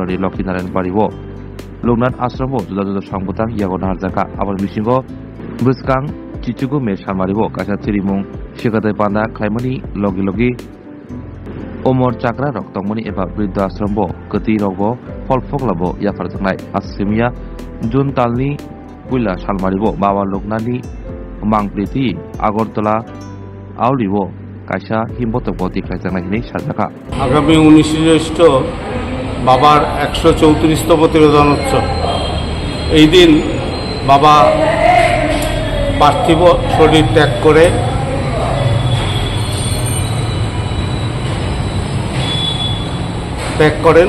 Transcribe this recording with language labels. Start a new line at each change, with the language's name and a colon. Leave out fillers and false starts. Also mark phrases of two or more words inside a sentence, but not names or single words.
Kok Borok: ni Lokinaran Baribo Loknath Ashram bo juda juda sangbutang yago naharjaka abor bisingo Buskang Chichugu me Samaribo kaisa thirimung Shikatai Panda Khaimani logi logi Omor Chakra rok tongmani eba Bridha Ashram bo Kati rok bo Folfogla bo yafarjaknai Asimiya Jun Talni Puila Salmaribo Baba Loknath ni Mangpriti Agartala Aulibo কাইসা হিমবতক দেখাইজানাই হিনে সাজাকা
Bangla: আগামী 19 জ্যৈষ্ঠ বাবার 134তম তিরোধান উৎসব। এই দিন বাবা পার্থিব শরীর ত্যাগ করেন।